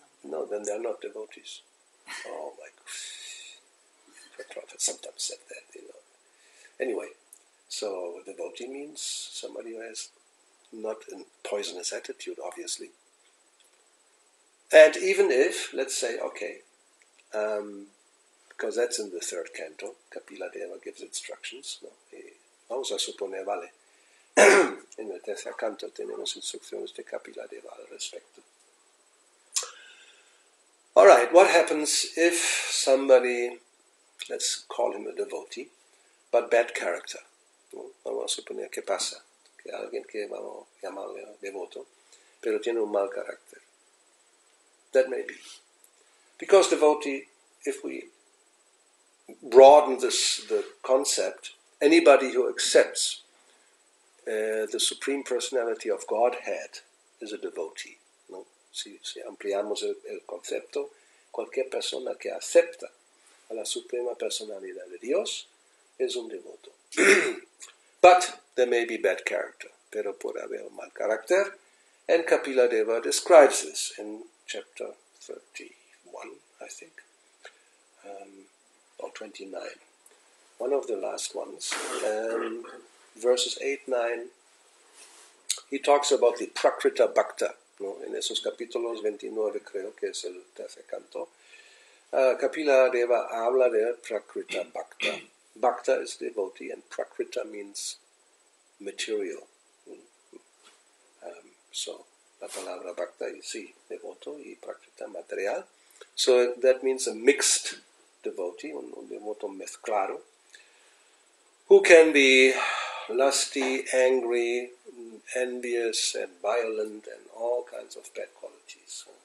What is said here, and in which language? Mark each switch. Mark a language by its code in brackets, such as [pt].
[en] No, then they're not devotees. Oh my God. The Prophet sometimes said that, Anyway, so devotee means somebody who has not a poisonous attitude, obviously. And even if, let's say, okay, because that's in the third canto, Kapila Deva gives instructions, ¿no? [es] Vamos a suponer, vale. En el tercer canto tenemos instrucciones de Kapila Deva al respecto. [en] All right, what happens if somebody, let's call him a devotee, but bad character? [es] ¿No? Vamos a suponer que pasa, que alguien que vamos a llamarle devoto, pero tiene un mal carácter. [en] That may be. Because devotee, if we broaden the concept, anybody who accepts the Supreme Personality of Godhead is a devotee. [es] ¿No? Si ampliamos el concepto, cualquier persona que acepta a la Suprema Personalidad de Dios es un devoto. [en] But there may be bad character, [es] pero puede haber un mal carácter, [en] and Kapila Deva describes this in chapter 31, I think, or 29. One of the last ones, verses 8, 9, he talks about the Prakrita Bhakta, ¿no? [es] En esos capítulos 29 creo que es el tercer canto. Kapila Deva habla de Prakrita Bhakta. [en] Bhakta is devotee and Prakrita means material. [es] So, la palabra Bhakta is sí, devoto, y Prakrita material. [en] So that means a mixed devotee, [es] un devoto mezclado, [en] who can be lusty, angry, envious, and violent, and all kinds of bad qualities.